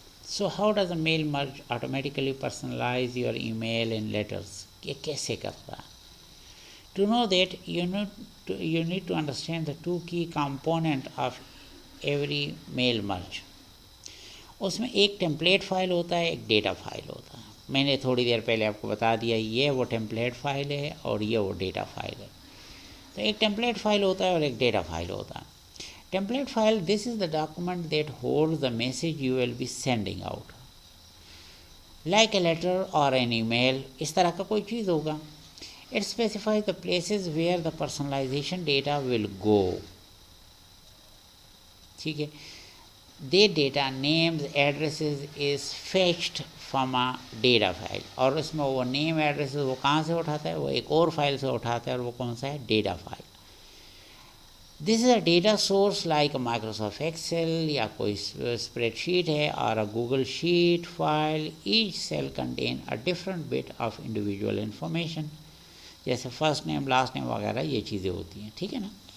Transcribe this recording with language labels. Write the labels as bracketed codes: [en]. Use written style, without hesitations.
[en] So how does a mail merge automatically personalize your email and letters? [hi] ये कैसे करता है? [en] To know that you need to understand the 2 key component of every mail merge. [hi] उसमें एक template file होता है, एक data file होता है. मैंने थोड़ी देर पहले आपको बता दिया, ये वो टेम्पलेट फ़ाइल है और ये वो डेटा फाइल है. तो एक टेम्पलेट फ़ाइल होता है और एक डेटा फाइल होता है. [en] Template file, this is the document that holds the message you will be sending out. Like a letter or an email, [hi] इस तरह का कोई चीज़ होगा. [en] It specifies the places where the personalization data will go. [hi] ठीक है, [en] the data names addresses is fetched from a data file. [hi] और उसमें वो नेम एड्रेसेस वो कहाँ से उठाता है, वो एक और फाइल से उठाता है, और वो कौन सा है, data file. [en] This is a data source like Microsoft Excel या कोई spreadsheet है और a Google sheet file. Each cell contain a different bit of individual information, जैसे first name last name वगैरह ये चीज़ें होती हैं. [hi] ठीक है ना.